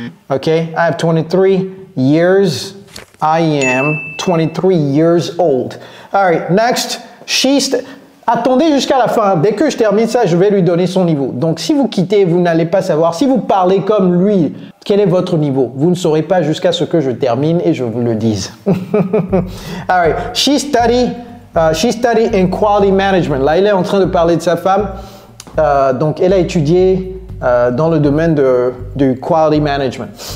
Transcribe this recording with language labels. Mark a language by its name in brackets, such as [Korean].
[English] OK? I have 23 years. I am 23 years old. All right, next. [French] Attendez jusqu'à la fin. Dès que je termine ça, je vais lui donner son niveau. Donc, si vous quittez, vous n'allez pas savoir. Si vous parlez comme lui, quel est votre niveau? Vous ne saurez pas jusqu'à ce que je termine et je vous le dise. [English] All right. She studied in quality management. [French] Là, il est en train de parler de sa femme. Donc, elle a étudié dans le domaine du quality management.